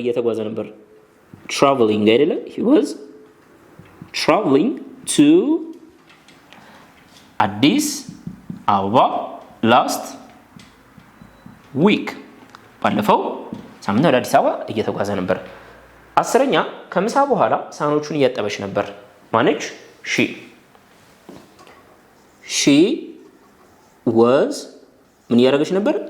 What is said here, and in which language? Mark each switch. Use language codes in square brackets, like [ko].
[am] እየተጓዘ ነበር። traveling አይደለ? [en] he was traveling to አዲስ አበባ last week. [am] ባለፈው ሳምንት ወደ አዲስ አበባ እየተጓዘ ነበር። 10ኛ ከምሳ በኋላ ሳህኖቹን እያጠበች ነበር። ማነች? she was ምን እያደረገች ነበር?